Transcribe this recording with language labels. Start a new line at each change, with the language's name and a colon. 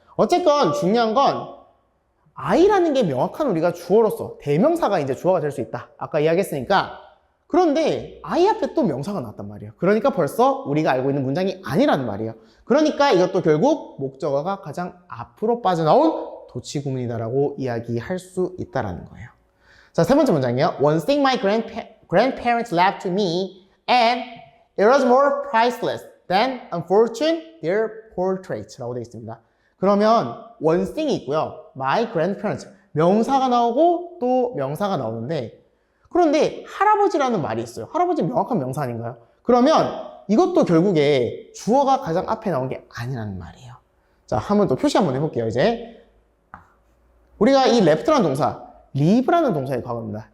Korean: 어쨌건 중요한 건 I라는 게 명확한 우리가 주어로서 대명사가 이제 주어가 될 수 있다. 아까 이야기했으니까. 그런데 I 앞에 또 명사가 나왔단 말이에요. 그러니까 벌써 우리가 알고 있는 문장이 아니라는 말이에요. 그러니까 이것도 결국 목적어가 가장 앞으로 빠져나온 도치구문이다라고 이야기할 수 있다라는 거예요. 자, 세 번째 문장이에요.
English: One thing my grandparents left to me and it was more priceless than unfortunate their portraits
Korean: 라고 되어 있습니다. 그러면
English: one thing
Korean: 이 있고요.
English: my grandparents
Korean: 명사가 나오고 또 명사가 나오는데 그런데 할아버지라는 말이 있어요. 할아버지 명확한 명사 아닌가요? 그러면 이것도 결국에 주어가 가장 앞에 나온 게 아니라는 말이에요. 자, 한번 또 표시 한번 해볼게요. 이제 우리가 이 left라는 동사 live라는 동사의 과거입니다.